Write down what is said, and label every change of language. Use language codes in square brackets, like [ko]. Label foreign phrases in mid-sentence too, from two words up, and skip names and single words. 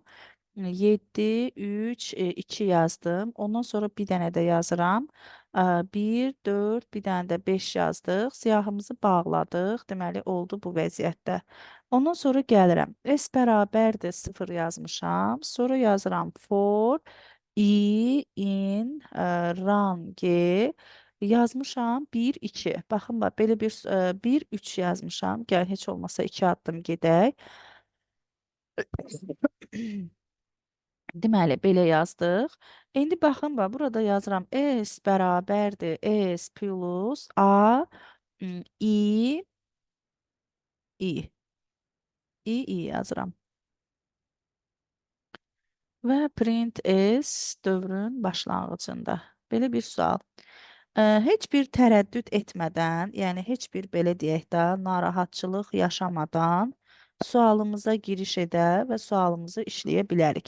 [az] 7, 3, 2 yazdım. Ondan sonra bir dənə də yazıram. 1, 4, bir dənə də 5 yazdıq. Siyahımızı bağladıq. Deməli, oldu bu vəziyyətdə. Ondan sonra gəlirəm. S bərabərdir 0 yazmışam. Sonra yazıram [en] for i in range [az] yazmışam 1, 2. Baxın, bax, belə bir 1, 3 yazmışam. Gəl, heç olmasa 2 addım gedək. Deməli, belə yazdıq. İndi baxın, bax, burada yazıram. S bərabərdir S plus A i i. I yazıram. Və print S dövrün başlanğıcında. Belə bir sual. Heç bir tərəddüd etmədən, yəni heç bir belə deyək də, narahatçılıq yaşamadan sualımıza giriş edə və sualımızı işləyə bilərik.